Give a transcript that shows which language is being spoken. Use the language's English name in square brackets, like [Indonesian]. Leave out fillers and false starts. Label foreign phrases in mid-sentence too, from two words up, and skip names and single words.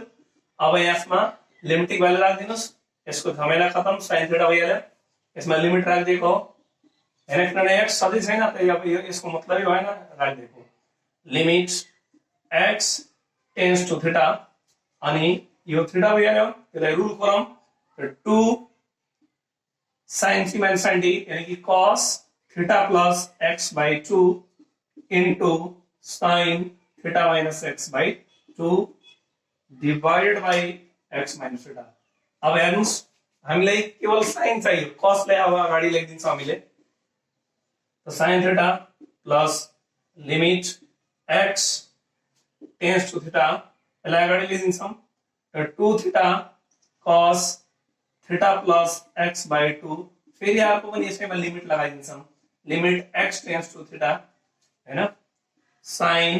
[Nepali] अब यसमा [English] limiting value [Nepali] राख्दिनुस्, यसको झमेला खतम, [English] sin theta [Nepali] भइहाल्यो, यसमा लिमिट राखिदिएको हो हैन, किनभने x सधैँ छैन, त अब यो यसको मतलबै भएन राखिदिएको। [English] limit x tends to theta, [Nepali] अनि यो थीटा भइहाल्यो, त्यसलाई रुल गरौँ, [English] 2 sin c minus sin d [Nepali] यानी कि [English] cos theta plus x by 2 into sin theta minus x by 2 divided by x minus theta. [Nepali] अब हेर्नुस्, हामीलाई केवल sin चाहियो, cos लाई अब अगाडि लेखिदिन्छौं हामीले, त [English] sin theta plus limit x tends to theta, [Nepali] यसलाई अगाडि लेखिदिन्छौं, [English] 2 theta cos theta plus x by 2, [Nepali] फेरि अर्को पनि यसैमा लिमिट लगाइदिन्छौं, [English] limit x tends to theta [Nepali] हैन, sin